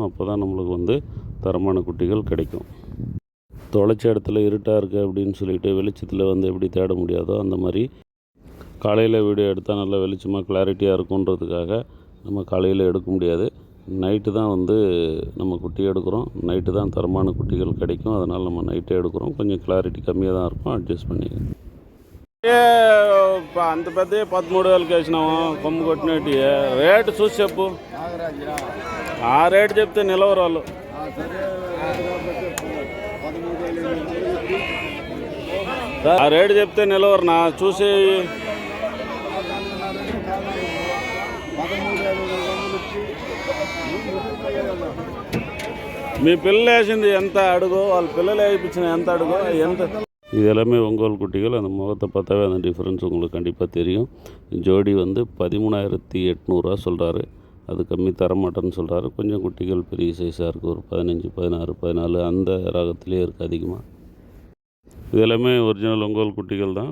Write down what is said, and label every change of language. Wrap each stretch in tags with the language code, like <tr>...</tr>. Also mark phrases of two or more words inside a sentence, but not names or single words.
<ta>அப்போ தான் நம்மளுக்கு வந்து தரமான குட்டிகள் கிடைக்கும். தொலைச்ச இடத்துல இருட்டாக இருக்குது அப்படின்னு சொல்லிட்டு வெளிச்சத்தில் வந்து எப்படி தேட முடியாதோ அந்த மாதிரி காலையில் வீடியோ எடுத்தால் நல்லா வெளிச்சமாக கிளாரிட்டியாக இருக்குன்றதுக்காக நம்ம காலையில் எடுக்க முடியாது. நைட்டு தான் வந்து நம்ம குட்டி எடுக்கிறோம். நைட்டு தான் தரமான குட்டிகள் கிடைக்கும். அதனால் நம்ம நைட்டே எடுக்கிறோம். கொஞ்சம் கிளாரிட்டி కమ్మిగా தான் இருக்கும்.</ta> <te>అడ్జస్ట్ பண்ணி అంత పెద్ద 13,000 వేసినాము. కొమ్ము కొట్టినట్టు రేటు చూసి చెప్పు. ఆ రేటు చెప్తే నిలవరు వాళ్ళు. ఆ రేటు చెప్తే నిలవరు. నా చూసి మీ పిల్లలు వేసింది ఎంత అడుగు, వాళ్ళ పిల్లలు వేయించిన ఎంత అడుగు, ఎంత.</te> <ta>இது எல்லாமே ஒங்கோல் குட்டிகள். அந்த முகத்தை பார்த்தாவே அந்த டிஃப்ரென்ஸ் உங்களுக்கு கண்டிப்பாக தெரியும். ஜோடி வந்து 13,800 சொல்கிறாரு. அது கம்மி தரமாட்டேன்னு சொல்கிறாரு. கொஞ்சம் குட்டிகள் பெரிய சைஸாக இருக்குது. ஒரு 15, 16, 14 அந்த ராகத்திலே இருக்குது அதிகமாக. இது எல்லாமே ஒரிஜினல் ஒங்கோல் குட்டிகள் தான்.</ta>